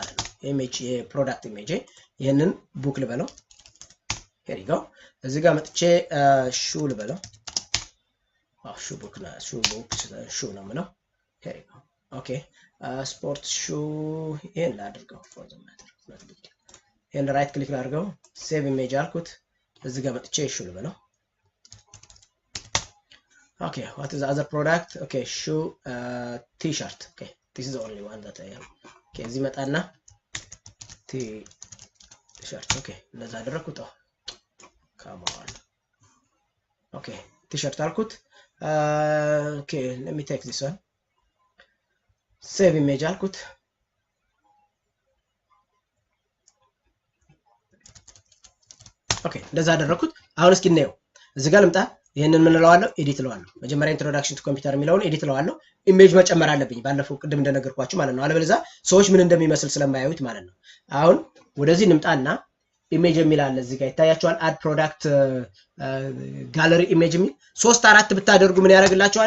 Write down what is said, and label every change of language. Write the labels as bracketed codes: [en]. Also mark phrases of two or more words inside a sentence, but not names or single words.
[am] ማለት ነው። ኢሜጅ የፕሮዳክት ኢሜጅ ይሄንን ቡክ ልበለው። [en] here you go [am] እዚህ ጋር መጥቼ ሹ ልበለው። ሹ ቡክ ሹ ነው የምለው። [en] here you go okay sport shoe [am] ይሄን ላድርገው [en] for the matter [am] ይሄን [en] right click [am] ላድርገው [en] save image [am] አልኩት። እዚህ ጋር መጥቼ ሹ ልበለው። [en] okay what is the other product? okay shoe t-shirt. okay this is the only one that I have. [am] okay እዚህ መጣና [en] t-shirt okay [am] ለዛ አደረኩት። [en] come on okay t-shirt [am] አልኩት። [en] okay let me take this one save image [am] አልኩት። ኦኬ እንደዛ አደረኩት። አሁን እስኪ እናየው። እዚህ ጋር ልምጣ። ይሄንን ምን እለዋለሁ? ኤዲት እለዋለሁ። መጀመሪያ [en] introduction to computer [am] የሚለውን ኤዲት እለዋለሁ። ኢሜጅ መጨመር አለብኝ ባለፈው ቅድም እንደነገርኳችሁ ማለት ነው። አለበለዚያ ሰዎች ምን እንደሚመስል ስለማያዩት ማለት ነው። አሁን ወደዚህ እንምጣና ኢሜጅ የሚል አለ እዚህ ጋር ይታያችኋል። [en] add product gallery image [am] የሚል 3-4 ብታደርጉ ምን ያደርግላችኋል?